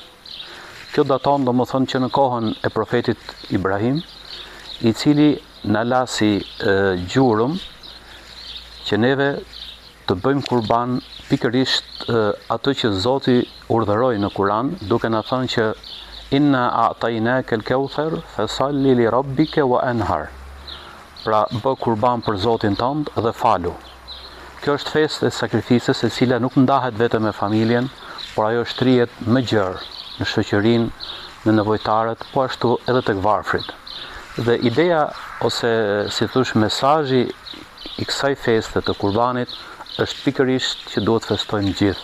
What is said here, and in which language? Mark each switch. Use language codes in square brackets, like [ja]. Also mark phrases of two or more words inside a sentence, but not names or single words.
[sq] Kjo daton domethënë që në kohën e profetit Ibrahim, i cili na la si gjurëm që neve të bëjmë kurban pikërisht ato që Zoti urdhëroi në Kur'an, duke na thënë që [ar] إنا أعطيناك الكوثر فصل لربك وانحر. [sq] Pra bë kurban për Zotin tënd dhe falu. Kjo është festë e sakrificës e cila nuk ndahet vetëm me familjen, por ajo shtrihet më gjerë në shoqërinë, në nevojtarët, po ashtu edhe tek varfrit. Dhe ideja ose si thosh mesazhi i kësaj feste të kurbanit është pikërisht që duhet të festojmë gjithë.